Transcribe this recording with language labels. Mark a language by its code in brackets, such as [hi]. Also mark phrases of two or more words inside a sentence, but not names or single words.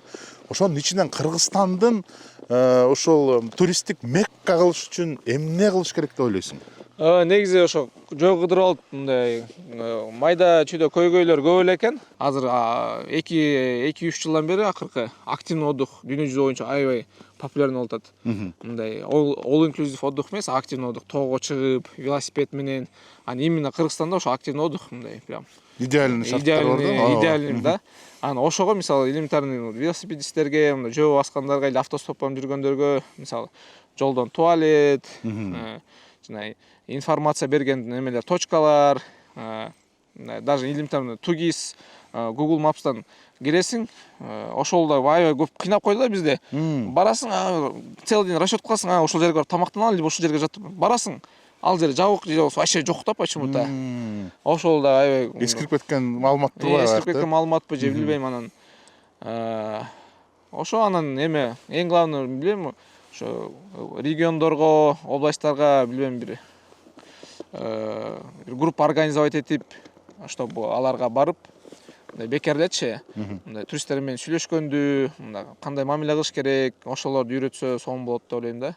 [ky] Ошонун ичинен Кыргызстандын ошол туристтик Мекка кылыш үчүн эмне кылыш керек деп ойлойсуң? Негизи ошо жөө кыдырып алып мындай майда чүйдө көйгөйлөр көп эле экен. Азыр 2-3 жылдан бери акыркы [ru] активный отдых [ky] дүйнө жүзү боюнча аябай популярный болуп атат. Мындай [en] all inclusive [ky] отдых эмес, [ru] активный отдых, [ky] тоого чыгып, велосипед менен. Именно Кыргызстанда ошо [ru] активный отдых [ky] мындай прям Идеальный шарттар бар да. Идеальный да. Ошого мисалы элементарный велосипедисттерге, мындай жөө баскандарга или автостоппон жүргөндөргө, мисалы жолдон туалет, жана информация берген немелер, точкалар, [ru] даже элементарный [ky] тугис, Google Maps'тан киресиң, ошол да аябай көп кыйнап койду да бизде. Барасың, [ru] целый день [ky] расчет кыласың, ошол жерге барып тамактанып ал, либо ошол жерге жатып барасың. Ал жер жабык, же вообще жок да почему-то. Ошол да аябай эскирип кеткен маалыматтар бар. Эскирип кеткен маалыматпы же билбейм анан. Ошо анан эме эң главный билбейм, ошо региондорго, областтарга билбейм бир группа организовать этип, чтобы аларга барып бекер элечи, мындай туристтер менен сүйлөшкөндү, мындай кандай мамиле кылыш керек, ошолорду үйрөтсө сонун болот деп ойлойм да.